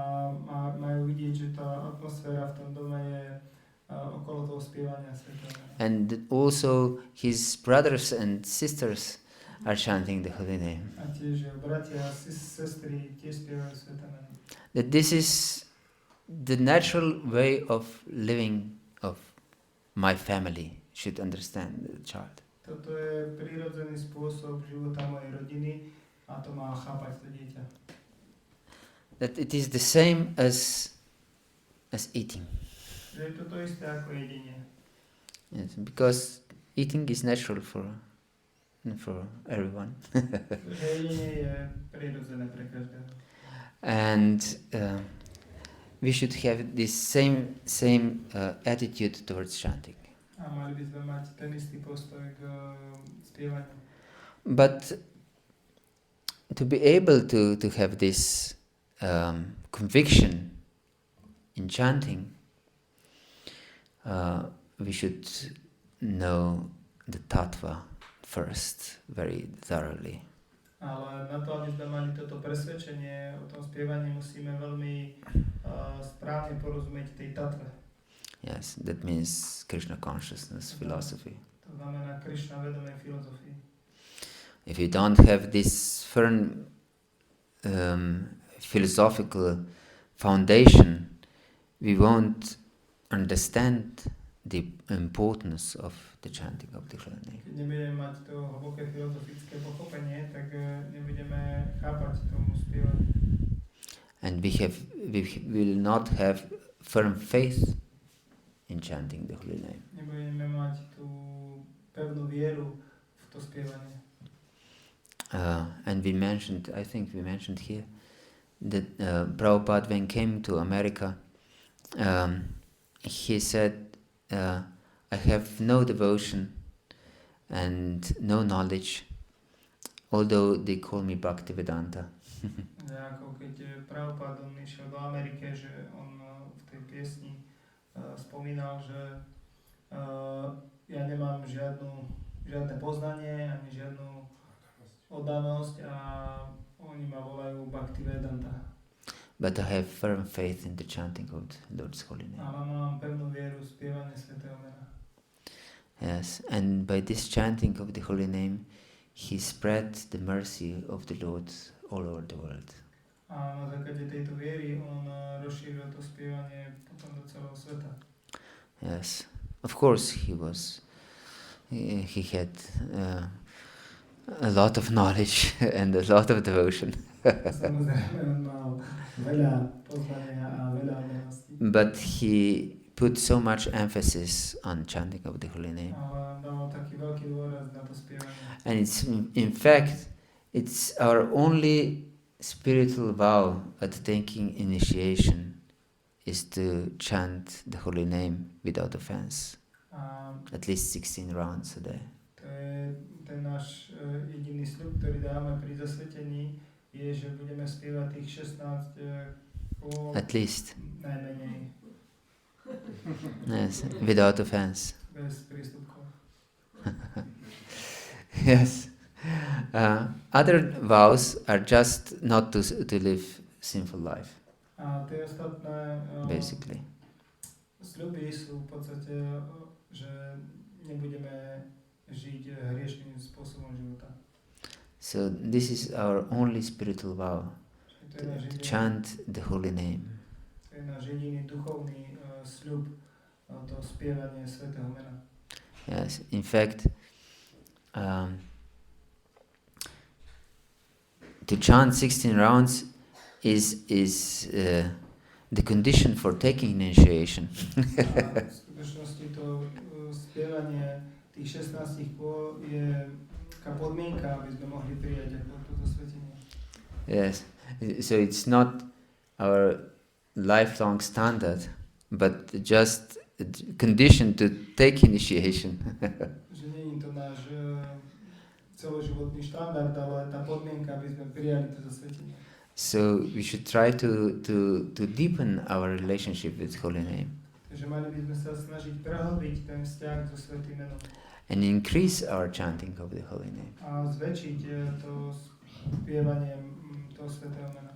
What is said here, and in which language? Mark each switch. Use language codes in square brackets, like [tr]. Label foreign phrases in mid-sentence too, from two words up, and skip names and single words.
[en] And also his brothers and sisters are chanting the holy name. That this is the natural way of living of my family, should understand the child. [sk] Toto je prirodzený spôsob života mojej rodiny a to má chápať to dieťa. [en] That it is the same as eating. [sk] Že je to isté ako jedenie. [en] Yes, because eating is natural for everyone. [sk] Jedenie je prirodzené pre každého. [en] And we should have this same attitude towards chanting. [sk] A mali by sme mať ten istý postoj k spievaniu. [en] But to be able to have this conviction in chanting, we should know the tattva first very thoroughly. [sk] Ale na to, aby sme mali toto presvedčenie o tom spievaní, musíme veľmi správne porozumieť tej tatve. [en] Yes, that means Krishna consciousness philosophy. [sk] To znamená Krishna vedomej filozofii. [en] If you don't have this firm philosophical foundation, we won't understand the importance of the chanting of the holy name. [sk] Keď nebudeme mať to hlboké filozofické pochopenie, tak nebudeme chápať tomu spievaniu. [en] And we will not have firm faith in chanting the holy name. [sk] Nebudeme mať tú pevnú vieru v to spievanie. [en] And I think we mentioned here, that Prabhupada, when came to America, he said, I have no devotion and no knowledge, although they call me Bhakti-Vedanta. [sk] Ako keď Prabhupada on išiel do Ameriky, že on v tej piesni spomínal, že ja nemám žiadne poznanie ani žiadnu oddanosť a oni ma volajú Bhakti-Vedanta. [en] But I have firm faith in the chanting of the Lord's holy name. [sk] Ale mám pevnú vieru v spievanie svätého mena. [en] Yes, and by this chanting of the holy name, he spread the mercy of the Lord all over the world. [sk] A na základe tejto viery on rozšíril to spievanie potom do celého sveta. [en] Yes, of course he had a lot of knowledge and a lot of devotion. [sk] Samozrejme, on mal veľa poznania a veľa vedomostí. [en] But he put so much emphasis on chanting of the holy name. [sk] Ale dal taký veľký dôraz na to spievanie. [en] And in fact, it's our only spiritual vow at taking initiation is to chant the holy name without offense. At least 16 rounds a day. [sk] To je ten náš jediný sľub, ktorý dáme pri zasvetení, je, že budeme spievať tých 16 kôl. [en] At least. [sk] Najmenej. [en] Yes, without offense. [sk] Bez prístupkov. [en] Yes. Other vows are just not to live sinful life. [sk] A tie ostatné basically. sľuby sú v podstate, že nebudeme žiť hriešným spôsobom života. [en] So this is our only spiritual vow, to chant the holy name. [sk] To je náš jediný duchovný sľub, to spievanie svätého mena. [en] Yes, in fact, to chant 16 rounds is the condition for taking initiation. [sk] V skutočnosti to spievanie tých 16 kôl je taká podmienka, aby sme mohli prijať ako to zasvetenie. [en] Yes, so it's not our lifelong standard, but just a condition to take initiation. [sk] Že nie je to náš celoživotný štandard, ale tá podmienka, aby sme prijali to zasvetenie. [en] So we should try to deepen our relationship with Holy Name. [sk] Takže mali by sme sa snažiť prehlbiť ten vzťah so svätým menom. [en] And increase our chanting of the Holy Name. [sk] A zväčšiť to spievanie toho svätého mena.